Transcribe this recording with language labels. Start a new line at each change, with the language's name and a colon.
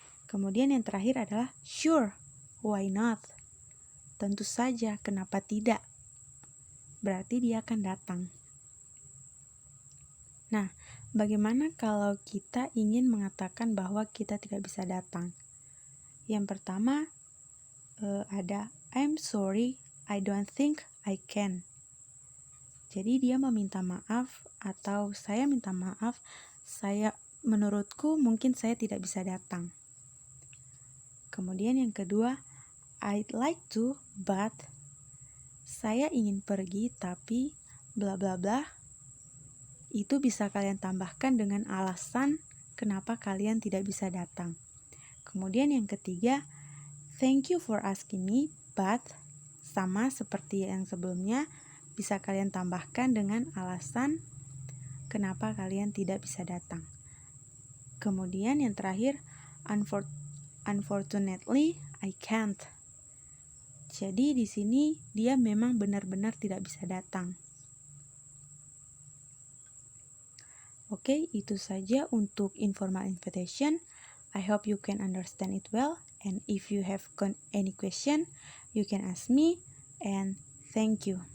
Indonesian: Kemudian yang terakhir adalah
English: sure, why not?
Indonesian: Tentu saja, kenapa tidak? Berarti dia akan datang. Nah, bagaimana kalau kita ingin mengatakan bahwa kita tidak bisa datang? Yang pertama ada
English: I'm sorry, I don't think I can.
Indonesian: Jadi dia meminta maaf atau saya minta maaf, menurutku mungkin saya tidak bisa datang. Kemudian yang kedua,
English: I'd like to, but
Indonesian: saya ingin pergi tapi bla bla bla. Itu bisa kalian tambahkan dengan alasan kenapa kalian tidak bisa datang. Kemudian yang ketiga,
English: thank you for asking me, but
Indonesian: sama seperti yang sebelumnya, bisa kalian tambahkan dengan alasan kenapa kalian tidak bisa datang. Kemudian yang terakhir,
English: unfortunately, I can't.
Indonesian: Jadi di sini dia memang benar-benar tidak bisa datang. Oke, itu saja untuk informal invitation.
English: I hope you can understand it well. And if you have any question, you can ask me. And thank you.